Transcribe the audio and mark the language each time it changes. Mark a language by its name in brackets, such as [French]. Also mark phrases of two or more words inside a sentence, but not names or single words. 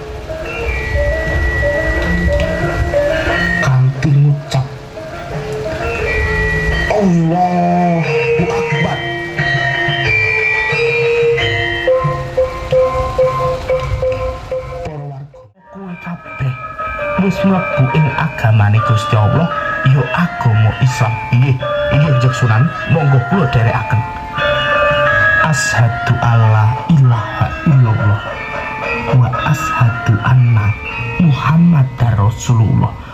[Javanese] Kanthi ngucap [Arabic] الله أكبر. [Javanese] Para warga, kowe kabeh wis mlebu ing agamane Gusti Allah, ya agama Islam. Inggih Njen Sunan, monggo kula dherekaken. [Arabic] أشهد أن لا إله إلا الله وأشهد أن محمدا رسول الله.